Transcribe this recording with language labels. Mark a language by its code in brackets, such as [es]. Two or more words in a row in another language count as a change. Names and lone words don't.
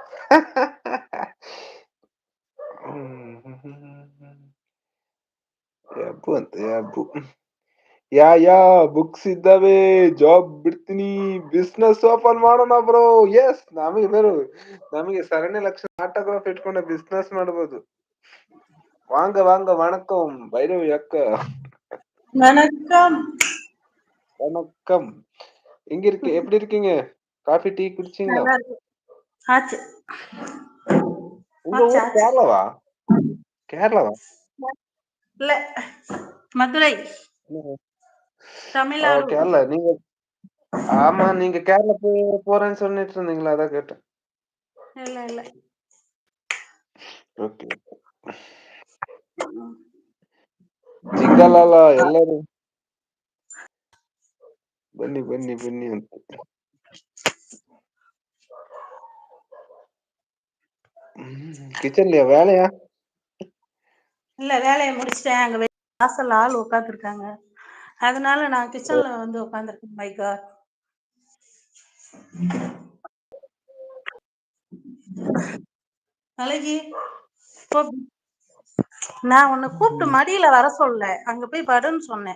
[kn] ಯಬ್ಬು ಅಂತ ಯಬ್ಬು. ಯಾ ಬುಕ್ಸ್ ಇದ್ದಾವೆ, ಜಾಬ್ ಬಿಡ್ತೀನಿ, [en] business open [kn] ಮಾಡೋಣ ಬ್ರೋ. ಎಸ್, ನಮಗೆ ಸರಣಿ ಲಕ್ಷ ಆಟೋಗ್ರಾಫ್ ಇಟ್ಕೊಂಡ ಬಿಸ್ನೆಸ್ ಮಾಡಬಹುದು. [ta] வாங்க வாங்க வணக்கம் பைரவி அக்கா. வணக்கம். வணக்கம். எங்க இருக்கு? எப்படி இருக்கீங்க? [en] coffee tea [ta] குடிச்சீங்களா? ஆச்சு. உங்க ஊர் கேரளாவா? கேரளாவா? இல்ல, மதுரை, தமிழ்நாடு. கேரளா. நீங்க ஆமா, நீங்க கேரளா போறேன்னு சொல்லிட்டு இருந்தீங்களா? அதான் கேட்டேன். இல்ல இல்ல. [kn] ಓಕೆ. ಜಿಂಗಲಾಲ ಎಲ್ಲರೂ ಬನ್ನಿ ಬನ್ನಿ ಬನ್ನಿ ಅಂತ. [ta] கிச்சன்லயா வேலையா? இல்ல, வேலையை முடிச்சிட்டேன். அங்க வாசல் ஆள் உட்காந்துருக்காங்க, அதனால நான் கிச்சன்ல வந்து உட்காந்துருக்கேன். [en] My God. [ta] அழகி, நான் உன்னை கூப்பிட்டு மடியில வர சொல்ல, அங்க போய் படுன்னு சொன்னேன்.